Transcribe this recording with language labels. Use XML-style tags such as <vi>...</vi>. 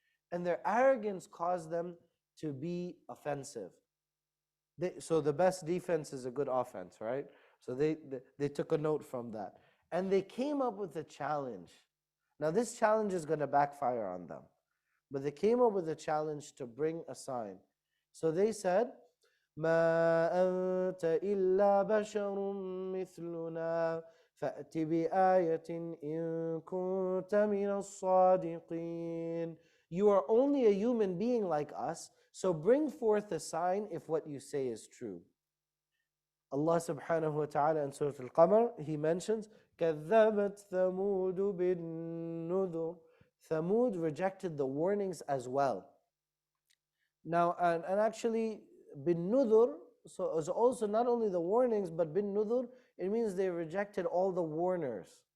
<en>And their arrogance caused them to be offensive. So the best defense is a good offense, right? So they took a note from that. And they came up with a challenge. Now this challenge is going to backfire on them. But they came up with a challenge to bring a sign. So they said,</en> <ar>مَا أَنْتَ إِلَّا بَشَرٌ مِثْلُنَا فَأْتِ بِآيَةٍ إِن كُنْتَ مِنَ الصَّادِقِينَ.</ar> <en>You are only a human being like us, so bring forth a sign if what you say is true. Allah subhanahu wa ta'ala in Surah Al-Qamar, He mentions,</en> <ar>كَذَّبَتْ ثَمُودُ بِالنُّذُرِ.</ar> <en>Thamud rejected the warnings as well. Now, and actually, bin nudur, so it's also not only the warnings, but bin nudur, it means they rejected all the warners.</en>